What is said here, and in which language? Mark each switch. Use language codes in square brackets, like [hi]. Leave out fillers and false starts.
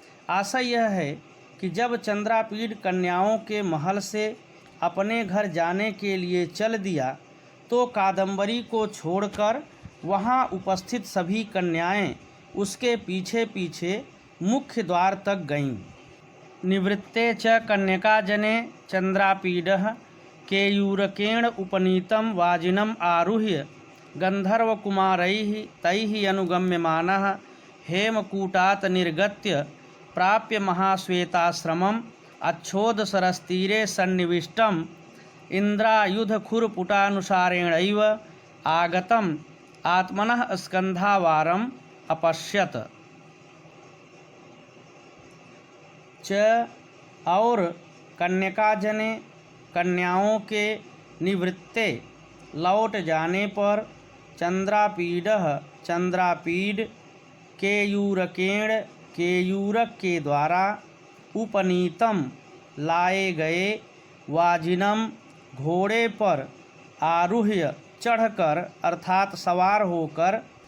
[hi] आशय यह है कि जब चंद्रापीठ कन्याओं के महल से अपने घर जाने के लिए चल दिया तो कादम्बरी को छोड़कर वहां उपस्थित सभी कन्याएं उसके पीछे पीछे मुख्य द्वार तक गईं। [sa] निवृत्ते च कन्यकाजने चंद्रापीडः केयूरकेण उपनीतं वाजिनम् आरुह्य गंधर्वकुमारैः तैः अनुगम्यमानः हेमकूटात् निर्गत्य प्राप्य महाश्वेताश्रमम् अच्छोदसरस्तीरे सन्निविष्टम् इन्द्रायुधखुरपुटानुसारेणैव आगतम् आत्मनः स्कन्धावारम् अपश्यत्। [hi] च और कन्यकाजने कन्याओं के निवृत्ते लौट जाने पर, चंद्रापीडः चंद्रापीड, केयूरकेण केयूरक के द्वारा, उपनीतम लाए गए, वाजिनम घोड़े पर, आरुह्य चढ़कर अर्थात सवार होकर,